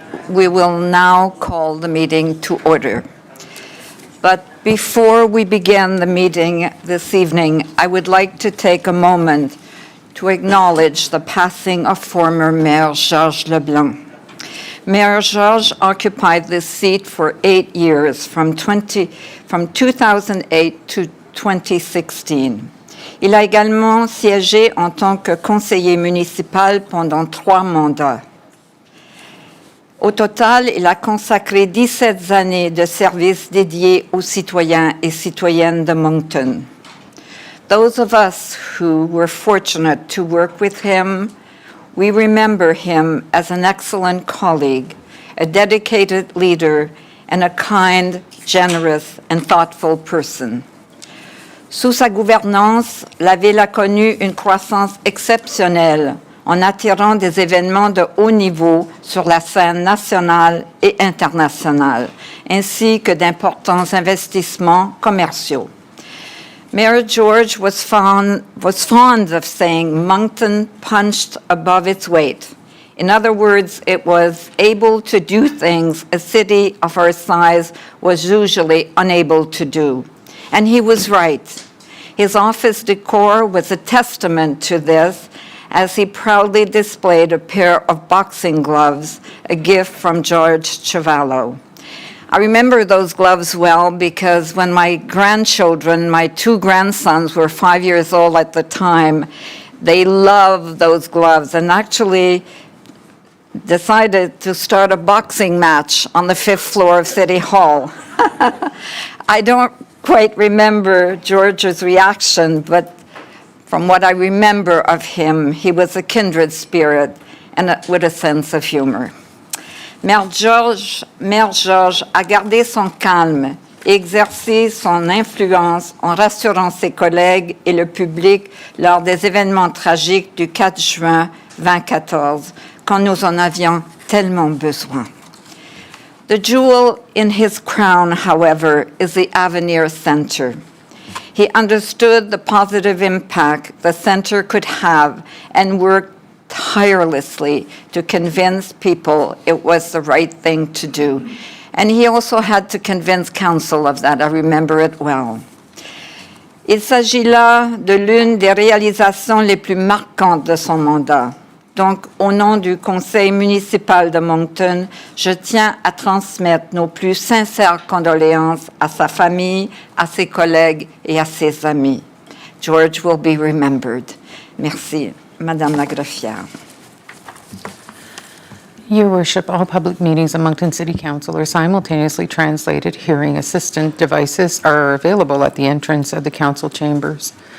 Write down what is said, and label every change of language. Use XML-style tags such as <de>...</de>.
<en>We will now call the meeting to order. But before we begin the meeting this evening, I would like to take a moment to acknowledge the passing of former Mayor Georges Leblanc. Mayor Georges occupied this seat for 8 years, from 2008 to 2016.</en> <fr>Il a également siégé en tant que conseiller municipal pendant 3 mandats. Au total, il a consacré 17 années de service dédiés aux citoyens et citoyennes de Moncton.</fr> <en>Those of us who were fortunate to work with him, we remember him as an excellent colleague, a dedicated leader, and a kind, generous, and thoughtful person.</en> <fr>Sous sa gouvernance, la ville a connu une croissance exceptionnelle en attirant des événements de haut niveau sur la scène nationale et internationale, ainsi que d'importants investissements commerciaux.</fr> <en>Mayor George was fond of saying Moncton punched above its weight. In other words, it was able to do things a city of our size was usually unable to do. And he was right. His office decor was a testament to this, as he proudly displayed a pair of boxing gloves, a gift from George Chavallo. I remember those gloves well because when my grandchildren, my 2 grandsons, were 5 years old at the time, they loved those gloves and actually decided to start a boxing match on the 5th floor of City Hall. I don't quite remember George's reaction, but from what I remember of him, he was a kindred spirit and with a sense of humor.</en> <fr>Maire Georges a gardé son calme et exercé son influence en rassurant ses collègues et le public lors des événements tragiques du 4 juin 2014, quand nous en avions tellement besoin.</fr> <en>The jewel in his crown, however, is the Avenir Center. He understood the positive impact the center could have and worked tirelessly to convince people it was the right thing to do. And he also had to convince council of that. I remember it well.</en> <fr>Il s'agit là de l'une des réalisations les plus marquantes de son mandat. Donc, au nom du conseil municipal de Moncton, je tiens à transmettre nos plus sincères condoléances à sa famille, à ses collègues et à ses amis.</fr> <en>George will be remembered.</en> <fr>Merci, Madame la Greffière.</fr> <en>Your Worship, all public meetings of Moncton City Council are simultaneously translated. Hearing assistant devices are available at the entrance of the council chambers.</en>